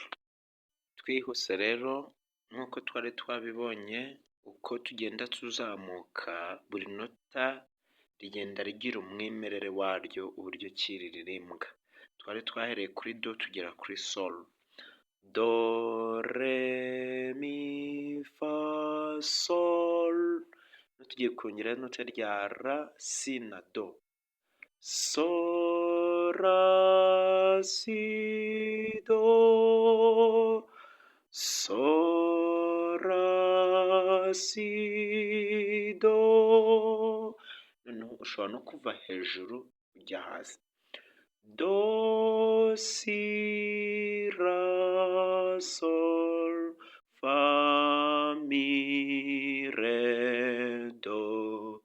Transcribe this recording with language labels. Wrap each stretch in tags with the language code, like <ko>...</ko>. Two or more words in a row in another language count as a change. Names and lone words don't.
<rw>Twihuse rero nk'uko twari twabibonye, uko tugenda tuzamuka buri nota rigenda rigira umwimerere waryo uburyo ki riririmbwa. Twari twahereye kuri do tugera kuri sol. Do, re, mi, fa, sol. Tugiye kongera inota rya la, si na do. So, ra, si, do. So, ra, si, do. Noneho ushobora no kuva hejuru ujya hasi. Do, si, ra, sol, fa, mi, re, do.</rw>